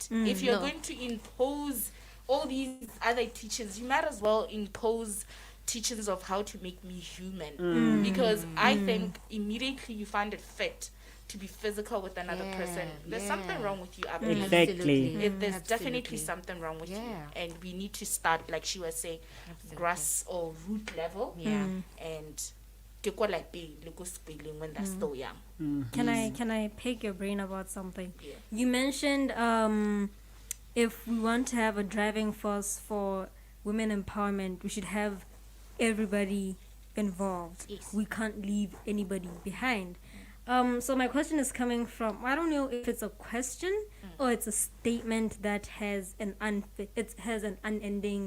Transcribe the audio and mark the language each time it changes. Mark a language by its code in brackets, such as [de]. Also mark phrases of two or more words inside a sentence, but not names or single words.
[en] If you're going to impose all these other teachings, you might as well impose teachings of how to make me human, because I think immediately you find it fit to be physical with another person, there's something wrong with you up there. Exactly. There's definitely something wrong with you, and we need to start, like she was saying, grass or root level, and [tn] ke kwa lapeng le ko sekolong [en] when they're still young. Can I pick your brain about something? Yeah. You mentioned if we want to have a driving force for women empowerment, we should have everybody involved. Yes. We can't leave anybody behind. So my question is coming from, I don't know if it's a question or it's a statement that has an unending,